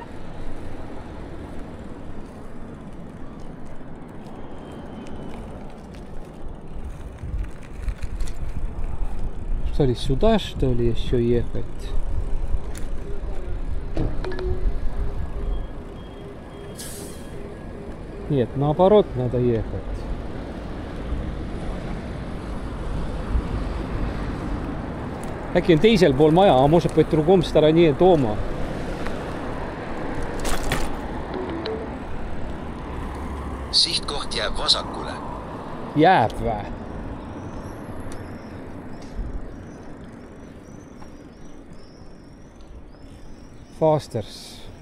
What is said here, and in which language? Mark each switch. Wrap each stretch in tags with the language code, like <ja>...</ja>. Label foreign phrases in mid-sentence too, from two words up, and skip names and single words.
<ru>Что ли, сюда, что ли, еще ехать? Нет, наоборот надо ехать.</ru> <et>Äkki on teisel pool maja,</et> <ru>a может быть в другом стороне дома.</ru> <et>Sihtkoht jääb vasakule. Jääb vä? Fasters.</et>